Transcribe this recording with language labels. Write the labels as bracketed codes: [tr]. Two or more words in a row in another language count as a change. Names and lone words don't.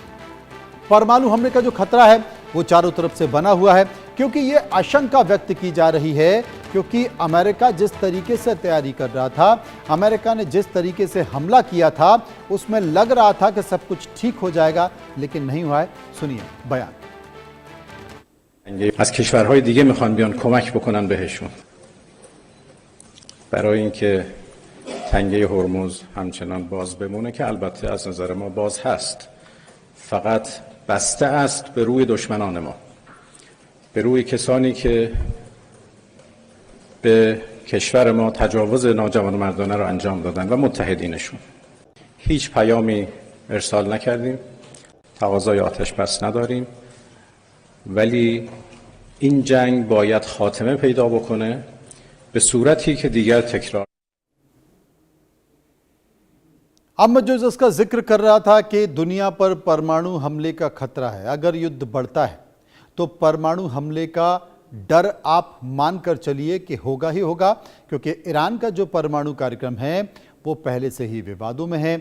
[hi] परमाणु हमले का जो खतरा है वो चारों तरफ से बना हुआ है, क्योंकि ये आशंका व्यक्त की जा रही है, क्योंकि अमेरिका जिस तरीके से तैयारी कर रहा था, अमेरिका ने जिस तरीके से हमला किया था, उसमें लग रहा था कि सब कुछ ठीक हो जाएगा, लेकिन नहीं हुआ है। सुनिए बयान। [fa] از کشورهای دیگه میخوان بیان کمک بکنن بهشون برای اینکه تنگه هرمز همچنان باز بمونه، که البته از نظر ما باز هست، فقط بسته است به روی دشمنان ما، به روی کسانی که به کشور ما تجاوز ناجوانمردانه رو انجام دادن و متحدینشون. هیچ پیامی ارسال نکردیم، تقاضای آتش بس نداریم، ولی این جنگ باید خاتمه پیدا بکنه به صورتی که دیگر تکرار. [hi] अब मैं जो इसका जिक्र कर रहा था कि दुनिया पर परमाणु हमले का खतरा है, अगर युद्ध बढ़ता है तो परमाणु हमले का डर आप मानकर चलिए कि होगा ही होगा, क्योंकि ईरान का जो परमाणु कार्यक्रम है वो पहले से ही विवादों में है।